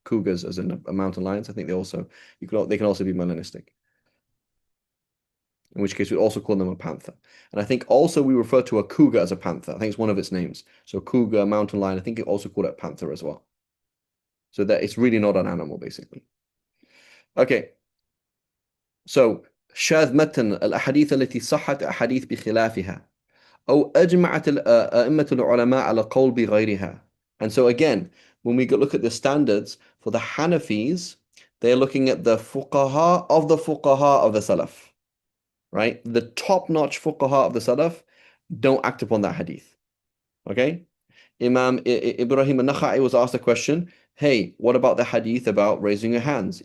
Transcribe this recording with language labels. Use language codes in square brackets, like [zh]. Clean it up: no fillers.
[en] Cougars, as in a mountain lions. I think they can also be melanistic. In which case we also call them a panther. And I think also we refer to a cougar as a panther. I think it's one of its names. So cougar, mountain lion. I think it also called it panther as well. So that it's really not an animal, basically. Okay. [ar] So شاذ متن الأحاديث التي صحت أحاديث بخلافها أو أجمعت أئمة العلماء على قول بغيرها. [en] And so again, when we look at the standards for the Hanafis, they're looking at the fuqaha of the Salaf, right? The top-notch fuqaha of the Salaf don't act upon that hadith, okay? Imam Ibrahim al-Nakhai was asked a question, hey, what about the hadith about raising your hands?